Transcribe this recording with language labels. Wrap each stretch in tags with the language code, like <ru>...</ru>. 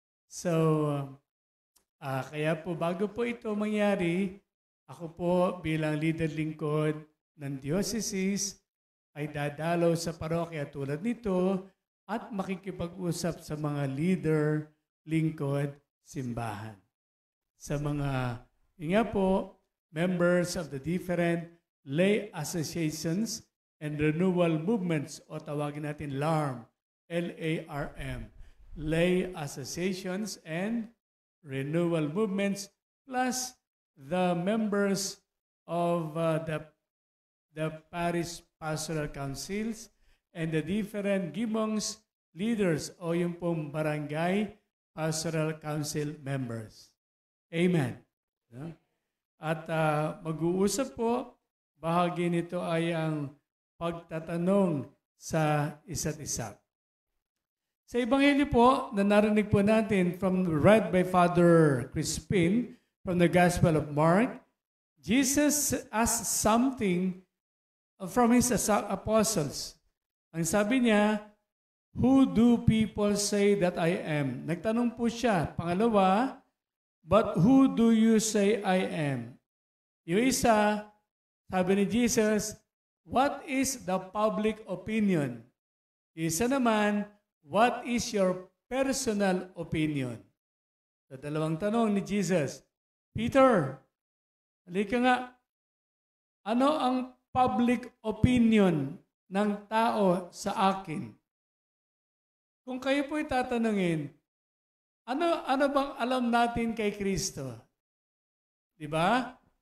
<tl>So, kaya po bago po ito mangyari, ako po bilang leader lingkod ng diocese ay dadalaw sa parokya tulad nito at makikipag-usap sa mga leader, lingkod, simbahan. Sa mga, nga po,</tl> <en>members of the different lay associations and renewal movements</en> <tl>o tawagin natin</tl> <en>LARM, L-A-R-M, lay associations and renewal movements plus the members of the parish pastoral councils and the different gimongs leaders</en> <tl>o yung pong barangay</tl> <en>pastoral council members. Amen.</en> <tl>At mag-uusap po, bahagi nito ay ang pagtatanong sa isa't isa. Sa Ebanghelyo po, na narinig po natin</tl> <en>read by Father Crispin from the Gospel of Mark, Jesus asked something from his apostles.</en> <tl>Ang sabi niya,</tl> <en>"Who do people say that I am?"</en> <tl>Nagtanong po siya. Pangalawa,</tl> <en>"But who do you say I am?"</en> <tl>Yung isa, sabi ni Jesus,</tl> <en>"What is the public opinion?"</en> <tl>Isa naman,</tl> <en>"What is your personal opinion?"</en> <tl>Sa dalawang tanong ni Jesus, "Peter, halika nga, ano ang public opinion ng tao sa akin?" Kung kayo po itatanungin, ano bang alam natin kay Kristo? Di ba?</tl>